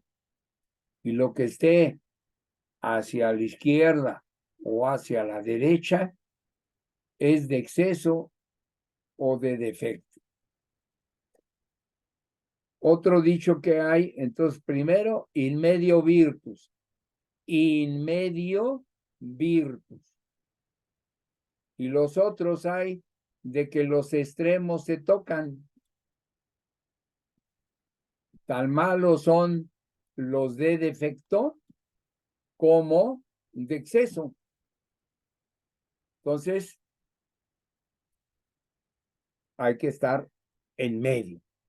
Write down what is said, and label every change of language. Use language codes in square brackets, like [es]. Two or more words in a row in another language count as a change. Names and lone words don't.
[es] Y lo que esté hacia la izquierda o hacia la derecha es de exceso o de defecto. Otro dicho que hay, entonces primero, [la] in medio virtus. In medio virtus. [es] Y los otros hay de que los extremos se tocan. Tan malos son los de defecto como de exceso. Entonces, hay que estar en medio.